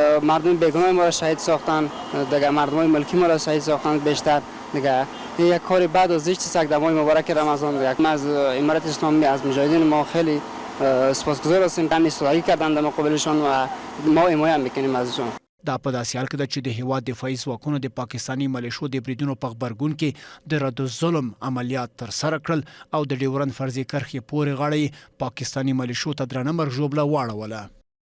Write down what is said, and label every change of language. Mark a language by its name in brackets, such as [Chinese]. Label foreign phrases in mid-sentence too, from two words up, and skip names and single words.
[Persian] مردم بیگناه ما را شهید ساختن، دیگه مردم ملکی ما را شهید ساختن بیشتر. دیگه یک کار بد و زشت است که در ماه مبارک رمضان یک از امارت اسلامی از مجاهدین ما خیلی سپاسگزار هستیم که ایستادگی کردند در مقابلشان و ما حمایت میکنیم ازشان. [Pashto] دا په داسې حال کې ده چې د هیواد دفاعي ځواکونو د پاکستاني ملیشو د بریدونو په غبرګون کې د رد الظلم عملیات ترسره کړل او د ډیورند فرضي کرښې پورې غاړه پاکستاني ملیشو ته درنه مرګ ژوبله واړوله.